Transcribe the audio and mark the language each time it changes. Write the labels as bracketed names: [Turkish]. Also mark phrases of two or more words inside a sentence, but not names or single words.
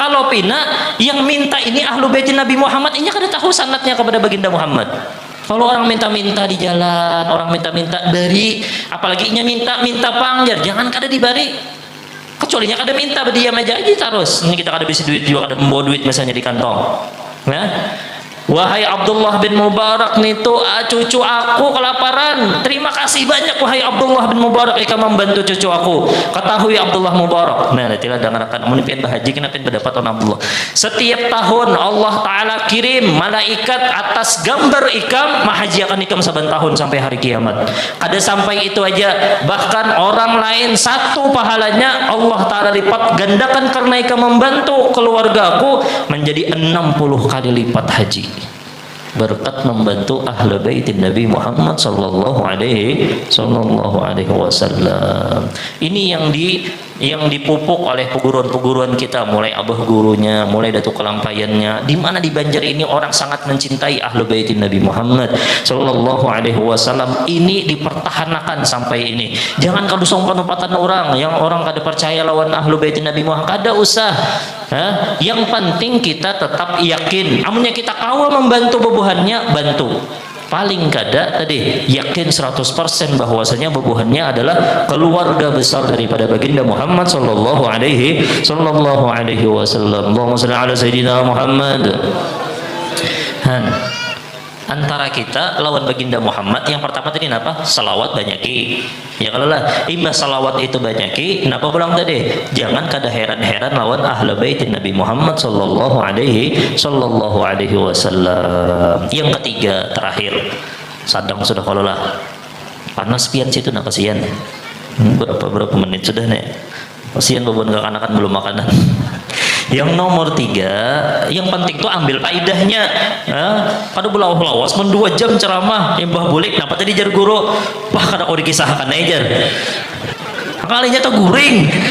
[Banjar] Kalau pina yang minta ini [Arabic] أهل بيت [Banjar] Nabi Muhammad, ini kada tahu sanatnya kepada baginda Muhammad. Kalau orang minta-minta di jalan, orang minta-minta beri, apalagi nya minta pangjar, jangan kada dibari. Kecuali nya kada minta, berdiam aja terus. Ini kita kada bisa duit juga, kada membawa duit misalnya di kantong. Nah, wahai Abdullah bin Mubarak nitu cucu aku kelaparan. Terima kasih banyak wahai Abdullah bin Mubarak ikam membantu cucu aku. Ketahui Abdullah Mubarak. Nah, nantilah dengarkan mun pian bahaji kena pian berdapat on Abdullah. Setiap tahun Allah taala kirim malaikat atas gambar ikam mahajiakan ikam saban tahun sampai hari kiamat. Ada sampai itu aja, bahkan orang lain satu pahalanya Allah taala lipat gandakan karena ikam membantu keluargaku menjadi 60 kali lipat haji. Berkat membantu [Arabic] أهل بيت [Banjar] Nabi Muhammad [Arabic] صلى الله عليه وسلم. [Indonesian] Ini yang dipupuk oleh peguruan-peguruan kita, mulai abah gurunya, mulai datuk kelampaiannya. Di mana di Banjar ini orang sangat mencintai [Arabic] أهل بيت [Indonesian] Nabi Muhammad [Arabic] صلى الله عليه وسلم. [Banjar] Ini dipertahankan sampai ini. Jangan kalau sombong penempatan orang yang orang kada percaya lawan [Arabic] أهل بيت [Banjar] Nabi Muhammad, kada usah. [Indonesian] Yang penting kita tetap yakin. [Banjar] Amunnya kita kawal membantu bebuhannya, bantu. Paling kada tadi yakin 100% bahwasanya bebuhannya adalah keluarga besar daripada baginda Muhammad [Arabic] صلى الله عليه وسلم. اللهم صل على سيدنا محمد. [Banjar] Antara kita lawan baginda Muhammad yang pertama tadi apa? Salawat banyaki. Ya kalau lah imbas salawat itu banyaki, kenapa pulang tadi? Jangan kada heran-heran lawan [Arabic] أهل بيت [Banjar] Nabi Muhammad [Arabic] صلى الله عليه وسلم. [Banjar] Yang ketiga terakhir, sadang sudah kalau lah panas pian situ nak kasihan. Berapa menit sudah nih? [Indonesian] Kasihan beban anak-anak belum makanan. Yang nomor 3, yang penting tuh ambil faidahnya. [Banjar] Kada belawas men 2 jam ceramah yang bah bulik kenapa tadi jar guru wah kada kau dikisahkan aja kalinya tuh guring.